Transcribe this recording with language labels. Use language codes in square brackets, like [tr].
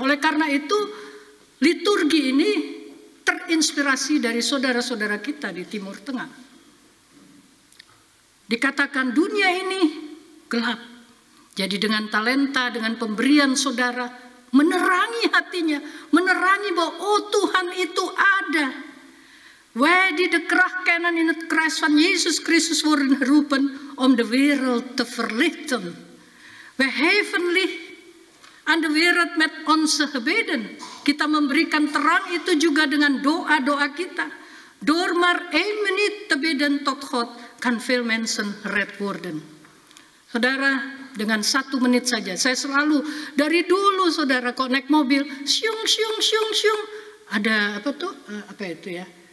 [id] Oleh karena itu liturgi ini terinspirasi dari saudara-saudara kita di Timur Tengah. Dikatakan dunia ini gelap. Jadi dengan talenta, dengan pemberian saudara, menerangi hatinya, menerangi bahwa oh Tuhan itu ada. [nl] Wij die de kracht kennen in het kruis van Jezus Christus worden geroepen om de wereld te verlichten. We geven licht aan de wereld met onze gebeden. [id] Kita memberikan terang itu juga dengan doa-doa kita. [nl] Door maar 1 minuut te bidden tot God kan veel mensen gered worden. [id] Saudara, dengan 1 menit saja. Saya selalu dari dulu saudara kok naik mobil, syung. Ada apa tuh? Apa itu ya?